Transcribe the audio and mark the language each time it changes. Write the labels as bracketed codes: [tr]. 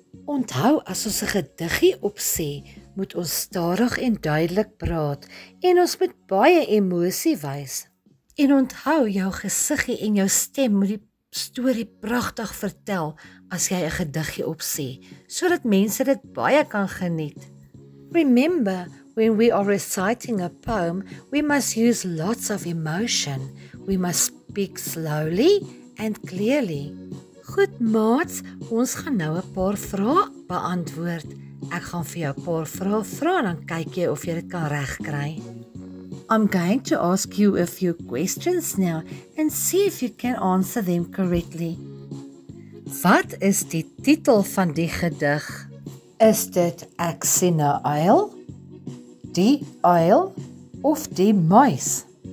[af] Onthou as ons 'n gediggie opsê, moet ons stadig en duidelik praat en ons moet baie emosie wys. En onthou jou gesiggie en jou stem moet die storie pragtig vertel as jy 'n gediggie opsê, sodat mense dit baie kan geniet. [en] Remember, when we are reciting a poem, we must use lots of emotion. We must speak slowly and clearly. [af] Goed maats, ons gaan nou 'n paar vrae beantwoord. Ek gaan vir jou 'n paar vrae vra en dan kyk jy of jy dit kan regkry. [en] I'm going to ask you a few questions now and see if you can answer them correctly. [af] Wat is die titel van die gedig? Is dit Ek sien 'n uil, Die uil of Die muis?